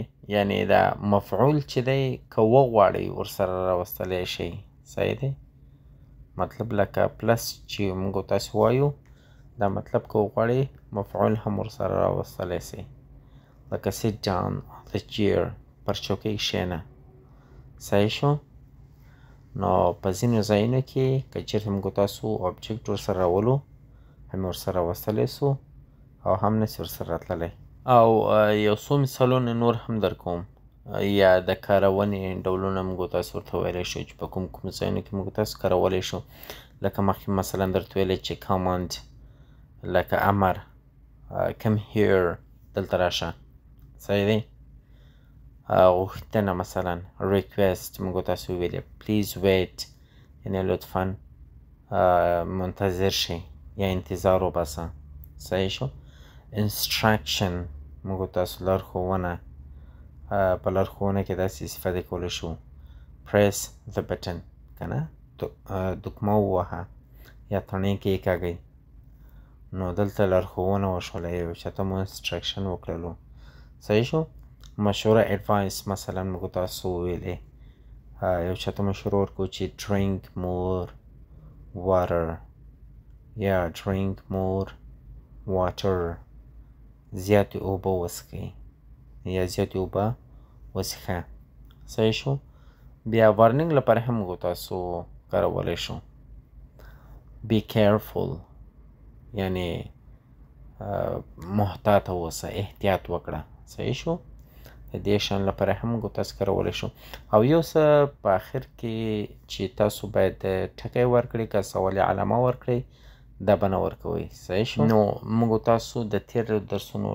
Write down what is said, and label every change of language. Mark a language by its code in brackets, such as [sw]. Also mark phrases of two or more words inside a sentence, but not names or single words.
[ps] یعنی دا مفعول چې دی که وغواړئ ورسره راوستلی شئ صحیح دی مطلب لکه پلس چې موږ تاسو وایو دا مطلب که وغواړئ مفعول هم ورسره راوستلی شئ لکه [en] sit down the chair [ps] پر چوکۍ کښېنه صحیح شو نو په ځینو ځایونو کې که چېرته موږ تاسو object ورسره راولو هم ورسره راوستلی سو او هم نسي ورسره راتللی او یو څو مثالونه نور هم در کوم یا د کارونې ډولونه موږ تاسو ورته ویلی شو چې په کوم ځایونو کې موږ تاسو کارولی شو لکه مخکې مثلا درته ویلی چې command لکه امر [en] come here [ps] دلته راشه صحیح دی غوښتنه مثلا request موږ تاسو ویلې please wait یعنی لطفا منتظر شئ یا انتظار وباسه صحیح شو instruction موږ تاسو لارښوونه په لارښوونه کې داسې استفاده کولی شو [en] press the button [ps] که نه دکمه ووهه یا تڼۍ کېکاږئ نو دلته لارښوونه وشوله یو چاته مو instruction وکړلو صحیح شو مشوره advice مثلا موږ تاسو وویلې یو چاته مشوره ورکړو چې [en] drink more water [ps] یا [en] drink more water [ps] زیاتې اوبه وڅښئ یا زیاتې اوبه وڅښه صحیح شو بیا وارننګ لپاره هم موږ تاسو کارولی شو [en] be careful [ps] یعنی محتاط اوسه احتیاط وکړه صحیح شو د دې شیانو لپاره هم موږ تاسو کارولی شو او یو څه په آخر کې چې تاسو باید ټکی ورکړئ که سوالي علامه ورکړئ دا به نه ورکوئ صحیح شو نو موږ تاسو د تېرو درسونو